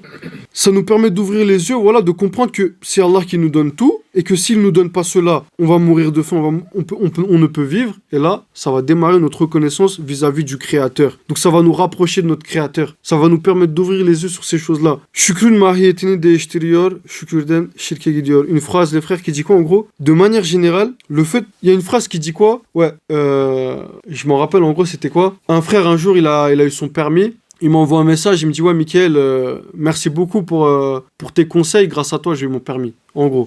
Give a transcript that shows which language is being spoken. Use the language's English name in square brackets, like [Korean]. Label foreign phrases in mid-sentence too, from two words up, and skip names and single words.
[French] Ça nous permet d'ouvrir les yeux, voilà, de comprendre que c'est Allah qui nous donne tout, et que s'il nous donne pas cela, on va mourir de faim, on ne peut vivre. Et là, ça va démarrer notre reconnaissance vis-à-vis du Créateur. Donc ça va nous rapprocher de notre Créateur. Ça va nous permettre d'ouvrir les yeux sur ces choses-là. [Turkish] Şükrün mahiyetini değiştiriyor, şükürden şirke gidiyor. [French] Une phrase, les frères, qui dit quoi en gros? De manière générale, il y a une phrase qui dit quoi? Je m'en rappelle en gros, c'était quoi? Un frère, un jour, il a eu son permis. Il m'envoie un message, il me dit « Ouais, Mickaël, merci beaucoup pour tes conseils. Grâce à toi, j'ai eu mon permis. » En gros.